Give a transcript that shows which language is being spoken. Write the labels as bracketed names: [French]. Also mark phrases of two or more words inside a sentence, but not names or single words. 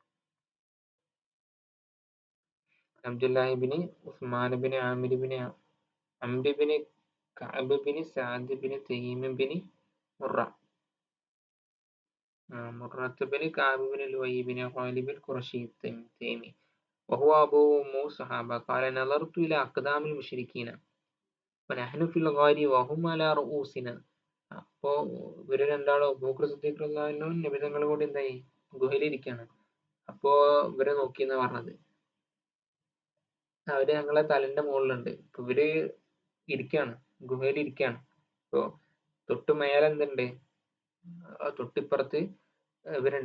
[Arabic] അബ്ദുല്ലാഹിബിന് ഉസ്മാൻ ആമിർ അംർ കഅബ് സഅദ് തൈം മുറ മുറത്ത് കഅബ് ലുഅയ് ഖാലിബ് ഖുറശി തൈമി وهو أبو أم صحابة قال نظرت إلى أقدام المشركين ونحن في الغار وهم على رؤوسنا. [Malayalam] അപ്പോ ഇവര് രണ്ടാളും അബൂബക്കർ സിദ്ദീഖ് [Arabic] رضي الله عنهم [Malayalam] നബി തങ്ങളും കൂടി എന്തായി, ഗുഹയിലിരിക്കാണ്. അപ്പോ ഇവരെ നോക്കിയെന്നാ പറഞ്ഞത്. അവര് ഞങ്ങളെ തലന്റെ മുകളിലുണ്ട്. ഇവര് ഇരിക്കാണ്, ഗുഹയിൽ ഇരിക്കാണ്. ഇപ്പൊ തൊട്ട് മേലെ എന്തുണ്ട്, തൊട്ടിപ്പുറത്ത് ഇവരുണ്ട്.